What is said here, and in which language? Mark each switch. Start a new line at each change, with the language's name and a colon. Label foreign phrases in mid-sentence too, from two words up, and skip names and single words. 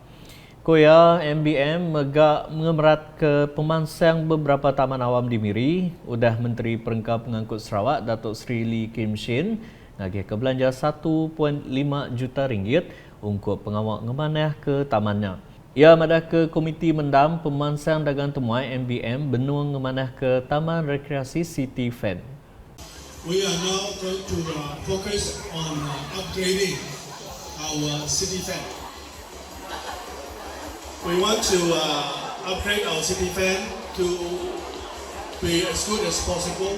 Iban: Koya MBM megak mengemerat ke pemansang beberapa taman awam di Miri, udah Menteri Perengkap Pengangkut Sarawak Datuk Seri Lee Kim Shin ngagih ke belanja 1.5 juta ringgit untuk pengawak ngemanah ke tamannya. Ia madah ke Komiti Mendam Pemansang Dagang Temuai MBM benung ngemanah ke Taman Rekreasi City Fan.
English: We are now going to focus on upgrading our city fan. We want to upgrade our city fan to be as good as possible.